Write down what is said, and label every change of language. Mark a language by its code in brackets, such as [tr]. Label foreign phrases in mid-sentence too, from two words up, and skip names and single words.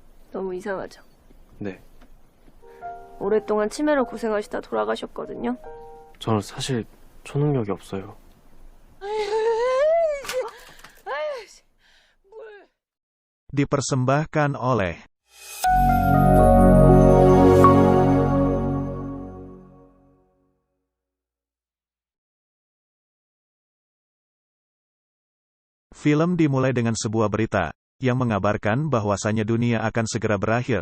[ko] 너무 이상하죠? 네. 오랫동안 치매로 고생하시다 돌아가셨거든요. 저는 사실 초능력이 없어요. [id] Dipersembahkan oleh film dimulai dengan sebuah berita yang mengabarkan bahwasannya dunia akan segera berakhir.